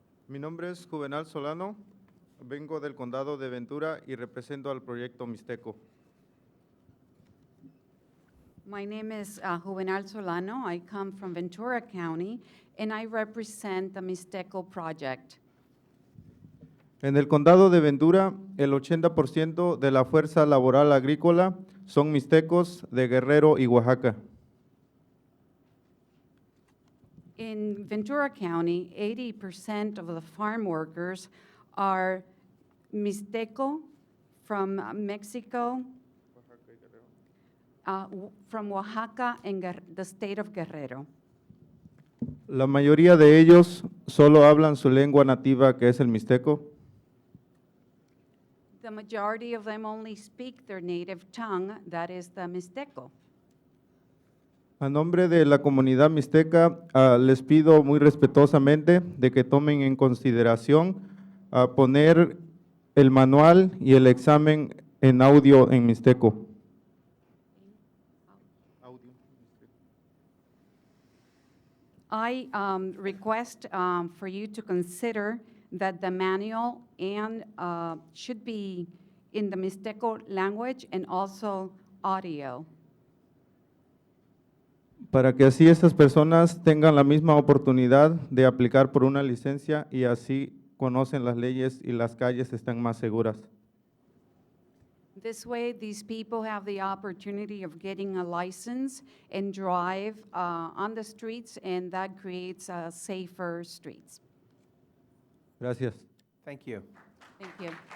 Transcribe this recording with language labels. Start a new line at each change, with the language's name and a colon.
Spanish: Mi nombre es Juvenal Solano, vengo del Condado de Ventura y represento al Proyecto Mixteco.
English: My name is Juvenal Solano. I come from Ventura County, and I represent the Mixteco Project.
Spanish: En el Condado de Ventura, el 80% de la fuerza laboral agrícola son mixtecos de Guerrero y Oaxaca.
English: In Ventura County, 80% of the farm workers are Mixteco from Mexico, from Oaxaca and the state of Guerrero.
Spanish: La mayoría de ellos solo hablan su lengua nativa, que es el mixteco.
English: The majority of them only speak their native tongue, that is the Mixteco.
Spanish: A nombre de la comunidad mixteca, les pido muy respetuosamente de que tomen en consideración poner el manual y el examen en audio en mixteco.
English: I request for you to consider that the manual and should be in the Mixteco language and also audio.
Spanish: Para que así estas personas tengan la misma oportunidad de aplicar por una licencia y así conocen las leyes y las calles están más seguras.
English: This way, these people have the opportunity of getting a license and drive on the streets, and that creates safer streets.
Spanish: Gracias.
English: Thank you. Thank you.